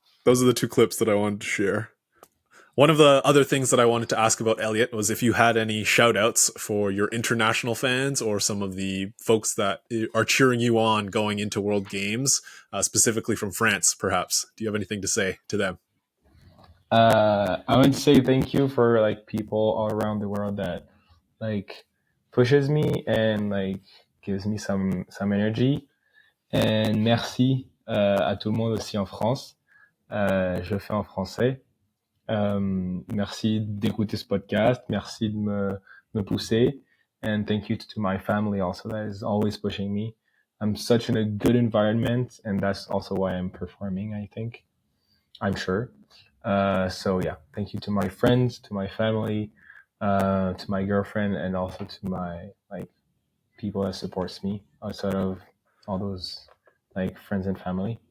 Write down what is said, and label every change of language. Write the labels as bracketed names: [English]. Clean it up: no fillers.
[English] Those are the two clips that I wanted to share. One of the other things that I wanted to ask about Elliot was if you had any shout outs for your international fans or some of the folks that are cheering you on going into World Games, specifically from France, perhaps. Do you have anything to say to them? I would say thank you for like people all around the world that like pushes me and like gives me some energy. And [French] merci à tout le monde aussi en France. Je fais en français. Merci d'écouter ce podcast. Merci de me pousser. [English] And thank you to my family also that is always pushing me. I'm such in a good environment, and that's also why I'm performing, I think. I'm sure. So yeah, thank you to my friends, to my family, to my girlfriend, and also to my like people that supports me outside of all those like friends and family.